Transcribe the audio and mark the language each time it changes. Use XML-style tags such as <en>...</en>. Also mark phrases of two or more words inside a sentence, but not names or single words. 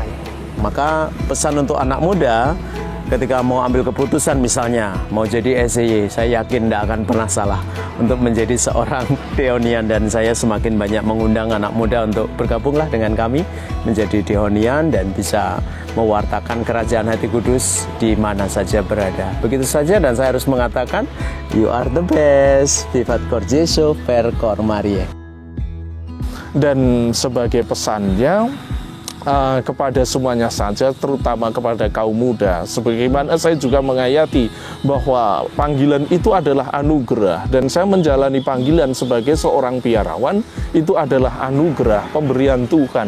<id>Maka pesan untuk anak muda, ketika mau ambil keputusan misalnya mau jadi SCY, saya yakin tidak akan pernah salah untuk menjadi seorang Dihonian, dan saya semakin banyak mengundang anak muda untuk bergabunglah dengan kami menjadi Dihonian dan bisa mewartakan kerajaan hati kudus di mana saja berada. Begitu saja, dan saya harus mengatakan</id> <en>you are the best.</en> <la>Vivat cor Jesu, per cor Mariae.</la> <id>Dan sebagai pesannya kepada semuanya saja, terutama kepada kaum muda, sebagaimana saya juga menghayati bahwa panggilan itu adalah anugerah, dan saya menjalani panggilan sebagai seorang biarawan itu adalah anugerah pemberian Tuhan.</id>